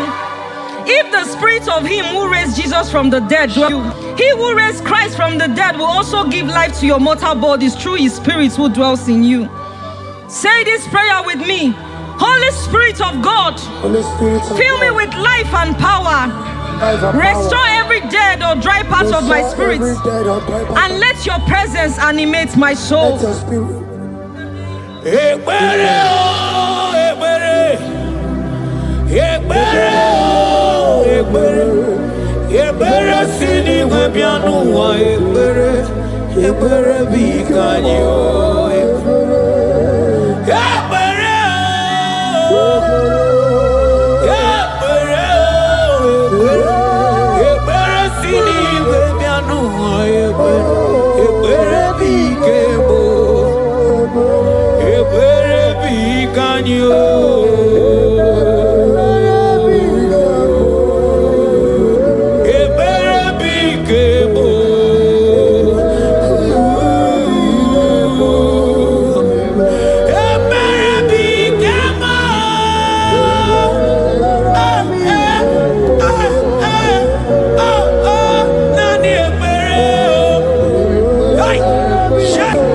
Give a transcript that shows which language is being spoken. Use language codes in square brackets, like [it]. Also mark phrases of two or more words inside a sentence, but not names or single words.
[en] If the spirit of him who raised Jesus from the dead dwells in you, he who raised Christ from the dead will also give life to your mortal bodies through his spirit who dwells in you. Say this prayer with me. Holy Spirit of God, Holy Spirit of fill me God, with life and power. life and Restore power. every dead or dry part of my Restore spirit, every dead or dry part. and let your presence animate my soul. Let your spirit. [ig] Ekbere o ekbere Ekbere o ekbere Ekbere sini webianu wa ekbere Ekbere bikanyi o ekbere Ekbere o Ekbere o Ekbere sini webianu wa ekbere Ekbere bikebo Ebere bikanyo Ebere bikebo Ebere bikema Nani ebere [en] Hey, shit